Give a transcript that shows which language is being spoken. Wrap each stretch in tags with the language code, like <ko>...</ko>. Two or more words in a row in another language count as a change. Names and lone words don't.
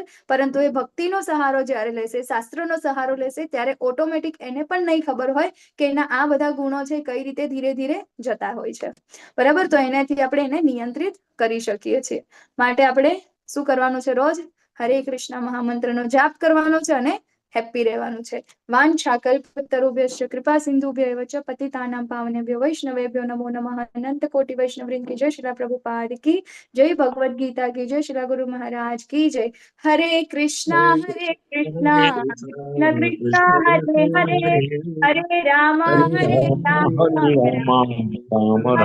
<gu>પરંતુ એ ભક્તિનો સહારો જ્યારે લેશે, શાસ્ત્રનો સહારો લેશે, ત્યારે ઓટોમેટિક એને પણ નહીં ખબર હોય કે એના આ બધા ગુણો છે કઈ રીતે ધીરે ધીરે જતા હોય છે. બરાબર. તો એનાથી આપણે એને નિયંત્રિત કરી શકીએ છીએ. માટે આપણે શું કરવાનું છે? રોજ હરે કૃષ્ણ મહામંત્રનો જાપ કરવાનો છે અને હેપી રહેવાનું છે.</gu> <sa>वाञ्छाकल्पतरुभ्यश्च कृपा सिन्धुभ्यैव च पतितानां पावनेभ्यो वैष्णवेभ्यो नमो नमः.</sa> <hi>अनंत कोटि वैष्णववृंद की जय. श्री प्रभुपाद की जय. भगवद गीता की जय. श्री गुरु महाराज की जय.</hi> <sa>हरे कृष्ण कृष्ण कृष्ण हरे हरे, हरे राम હરે હરે રામ રામ हरे राम राम</sa>